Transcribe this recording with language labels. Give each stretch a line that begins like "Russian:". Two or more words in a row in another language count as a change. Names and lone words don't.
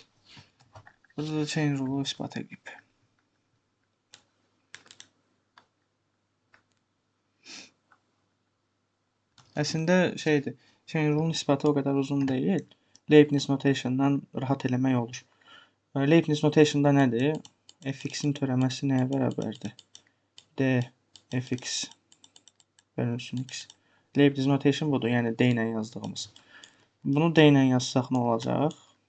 Azerbaijani: Burada da
English: chain rule-
Azerbaijani: u isbat edib. Əslində şeydir,
English: chain rule-
Azerbaijani: un isbatı o qədər uzun deyil. Leibniz notation-dan rahat eləmək olur. Leibniz notation-da nədir? Fx-in törəməsi nəyə bərabərdir? D fx bölünsün x. Leibniz notation budur, yəni D ilə yazdığımız. Bunu D ilə yazsaq nə olacaq?